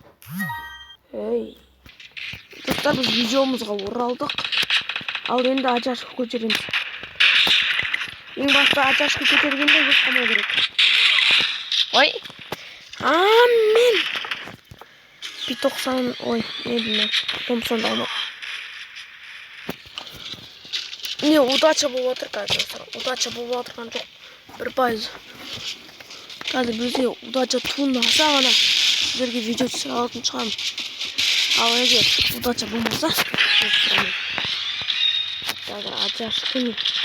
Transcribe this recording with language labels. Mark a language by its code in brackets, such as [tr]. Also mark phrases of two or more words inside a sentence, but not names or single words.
[kk] Достар, біз видеомызға оралдық. Ал енді ачашка көтереміз. Ең баста ачашка көтергенде ұстамау керек. Ой! Амен! [tr] P90, ой, не bilmem. Thompson'da ama. [kk] Ne удача болып отыр қазір. Удача болып отырған жоқ. 1%. Қазір бізде удача туындаса ғана сіздерге видео түсіре алатын шығармын. Ал егер удача болмаса, қазір ачашканы.